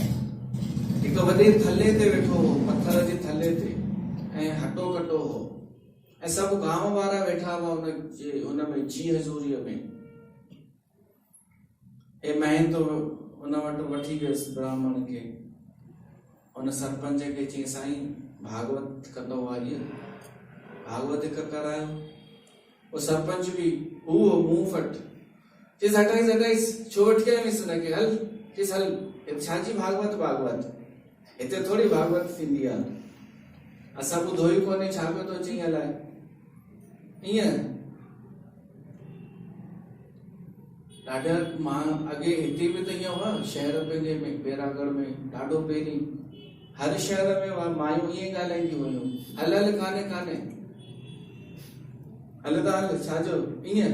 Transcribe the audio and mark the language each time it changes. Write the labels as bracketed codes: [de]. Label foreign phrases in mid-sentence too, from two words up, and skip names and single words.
[sd] हिकु वॾे थले ते वेठो हो, पत्थर जे थले ते, ऐं हटो कटो हो, ऐं सभु गांव वारा वेठा हुआ हुन में जी हज़ूरीअ में। हे महंत हुन वटि वठी वियुसि ब्राह्मण खे। हुन सरपंच खे चई साईं भागवत कंदो वारी, भागवत हिकु करायो। वो सरपंच भी हुओ मुंह फट, चईसि हटाइस छो वठी आयसि हुनखे, हल चईसि हल, छाजी भागवत, हिते थोरी भागवत थींदी आहे, असां ॿुधो ई कोन्हे, छा पियो थो चई अलाए। ईअं ॾाढा मां अॻे हिते बि त ईअं हुआ, शहर पंहिंजे में बैरागढ़ में ॾाढो पहिरीं हर शहर में मायूं ईअं ॻाल्हाईंदियूं हुयूं, हल कान्हे हल त हल, छाजो ईअं।